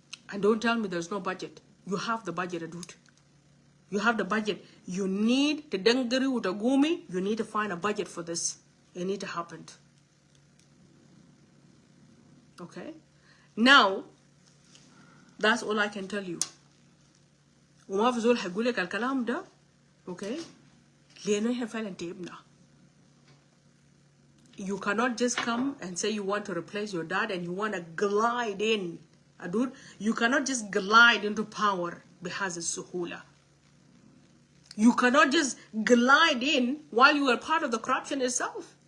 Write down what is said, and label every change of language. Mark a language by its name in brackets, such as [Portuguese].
[English] And don't tell me there's no budget. You have the budget, Adut. You have the budget. You need to dengari utagumi. You need to find a budget for this. It need to happen. Okay? Now, that's all I can tell you. [Arabic] وما في زول حيقول لك الكلام ده. Okay? لأنه إحنا فعلا تعبنا. [English] You cannot just come and say you want to replace your dad and you want to glide in. Adut, you cannot just glide into power because of suhula. You cannot just glide in while you are part of the corruption itself.